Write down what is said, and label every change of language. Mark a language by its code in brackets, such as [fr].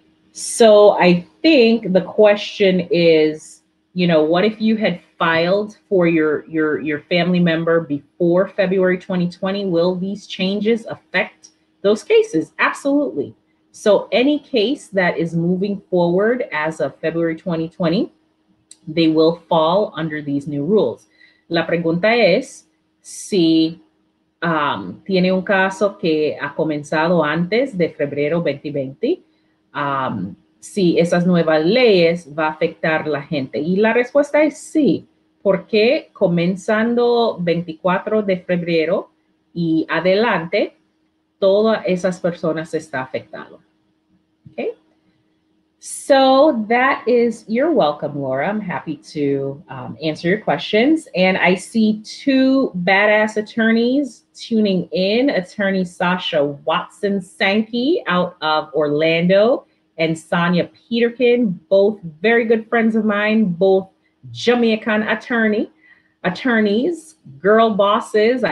[en] So I think the question is, what if you had filed for your family member before February 2020? Will these changes affect those cases? Absolutely. So any case that is moving forward as of February 2020, they will fall under these new rules. [es] La pregunta es si tiene un caso que ha comenzado antes de febrero 2020, si esas nuevas leyes va a afectar a la gente. Y la respuesta es sí, porque comenzando 24 de febrero y adelante, todas esas personas se está afectando. [en] Okay? So that is, you're welcome, Laura. I'm happy to answer your questions. And I see two badass attorneys tuning in, attorney Sasha Watson Sankey out of Orlando and Sonia Peterkin, both very good friends of mine, both Jamaican attorneys, girl bosses.